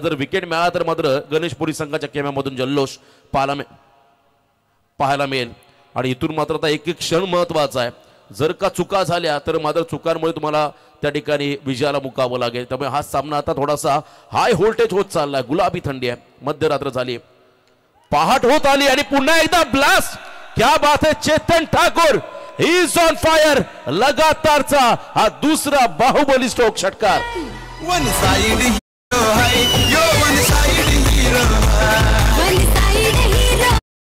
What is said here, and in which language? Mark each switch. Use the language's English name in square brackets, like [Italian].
[Marathi] जर विकेट मिळाला तर मात्र गणेशपुरी संघाच्या खेळामधून जल्लोष पाहायला मिळेल. आणि इथून मात्र आता 1-1 क्षण महत्वाचा आहे. जर का चुका झाल्या तर मात्र चुकांमुळे तुम्हाला त्या ठिकाणी विजयाला मुकावं लागेल. त्यामुळे हा सामना आता थोडासा हाय व्होल्टेज होत चाललाय. गुलाबी थंडी आहे, मध्यरात्र झाली, पहाट होत आली आणि पुन्हा एकदा ब्लास्ट. [Hindi] क्या बात है, [English] Chetan Thakur is on fire. [Marathi] लगातारचा हा दुसरा बाहुबली स्ट्रोक षटकार. [English] one side hero [Hindi] है [English] Yo, one side hero one side hero.